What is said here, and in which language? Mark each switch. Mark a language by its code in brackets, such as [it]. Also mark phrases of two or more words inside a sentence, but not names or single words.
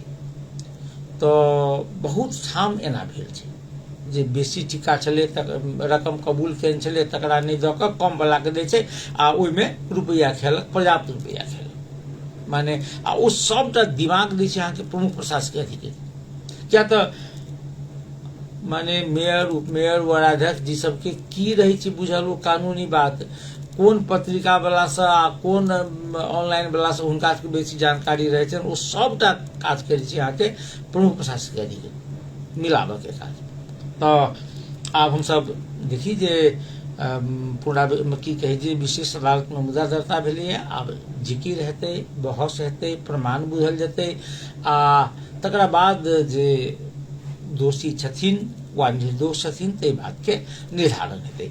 [mai] तो बहुत ठाम एना भेल छै जे बेसी टिका छलै रकम कबूल केने छलै तकरा नहि दऽ कऽ कम वाला के दै छै आ ओहिमे रुपैया खेलक, पर्याप्त रुपैया खेलक, माने आ ओ सबटा दिमाग दै छै अहाँके प्रमुख प्रशासकीय अधिकृत। किया तऽ माने मेयर, उपमेयर, वार्डाध्यक्ष जी सबके की रहै छै बुझल, ओ कानूनी बात कोन पत्रिका वाला से आ कोन ऑनलाइन वाला से हुनका सबके बेसी जानकारी रहै छै, ओ सबटा काज करै छै अहाँके प्रमुख प्रशासकीय अधिकारी मिलाबऽ के काज। तऽ आब हमसब देखी जे पूरा की कहै छै विशेष अदालत में मुद्दा दर्ता भेलैए। आब जिकिर हेतै, बहस हेतै, प्रमाण बुझल जेतै आ तकरा बाद जे दोषी छथिन वा निर्दोष छथिन ताहि बात के निर्धारण हेतै।